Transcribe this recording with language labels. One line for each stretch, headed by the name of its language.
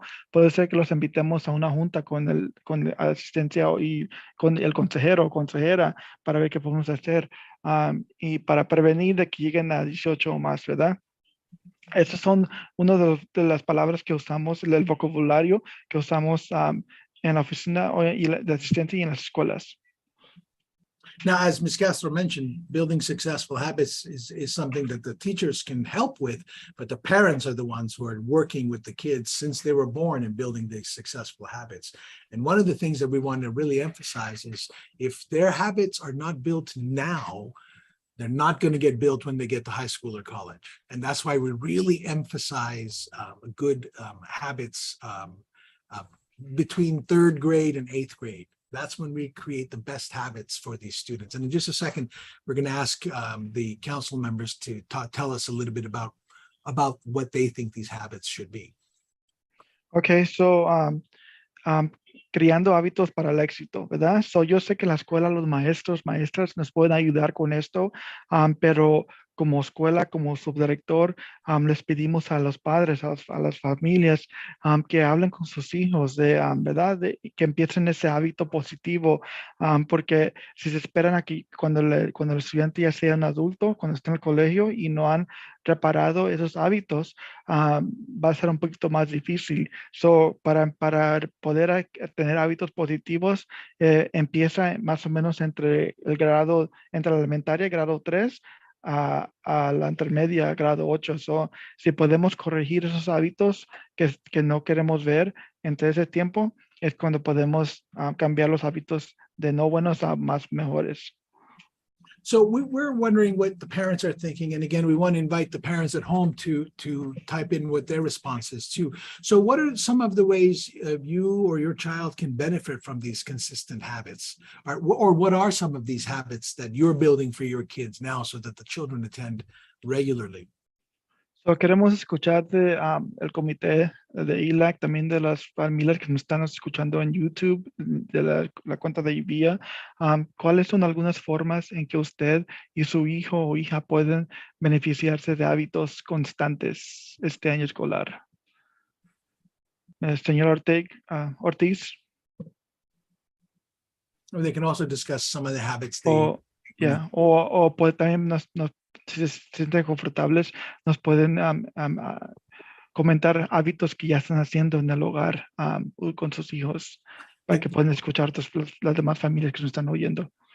Spanish: Puede ser que los invitemos a una junta con asistencia y con el consejero o consejera para ver qué podemos hacer y para prevenir de que lleguen a 18 o más, ¿verdad? Esas son una de las palabras que usamos, el vocabulario que usamos en la oficina de asistencia y en las escuelas.
English: Now, as Ms. Castro mentioned, building successful habits is something that the teachers can help with, but the parents are the ones who are working with the kids since they were born in building these successful habits. And one of the things that we want to really emphasize is if their habits are not built now, they're not going to get built when they get to high school or college. And that's why we really emphasize good habits between 3rd grade and 8th grade. That's when we create the best habits for these students. And in just a second, we're going to ask the council members to tell us a little bit about what they think these habits should be.
Spanish: Okay, so creando hábitos para el éxito, ¿verdad? So yo sé que la escuela, los maestros, maestras nos pueden ayudar con esto, pero como escuela, como subdirector, les pedimos a los padres, a las familias, que hablen con sus hijos, ¿verdad? Que empiecen ese hábito positivo, porque si se esperan aquí, cuando el estudiante ya sea un adulto, cuando está en el colegio y no han reparado esos hábitos, va a ser un poquito más difícil. So, para poder tener hábitos positivos, empieza más o menos entre la elementaria, grado 3, a la intermedia, grado 8. So, si podemos corregir esos hábitos que no queremos ver entre ese tiempo, es cuando podemos cambiar los hábitos de no buenos a más mejores.
English: So we're wondering what the parents are thinking. And again, we want to invite the parents at home to type in what their response is too. So what are some of the ways you or your child can benefit from these consistent habits? Or what are some of these habits that you're building for your kids now so that the children attend regularly?
Spanish: So, queremos escuchar de el comité de ELAC, también de las familias que nos están escuchando en YouTube, de la cuenta de IVIA. ¿Cuáles son algunas formas en que usted y su hijo o hija pueden beneficiarse de hábitos constantes este año escolar? Señor Ortiz,
English: Or they can also discuss some of the habits they,
Spanish: o, o puede también si se sienten confortables, nos pueden comentar hábitos que ya están haciendo en el hogar con sus hijos para que puedan escuchar las demás familias que nos están oyendo.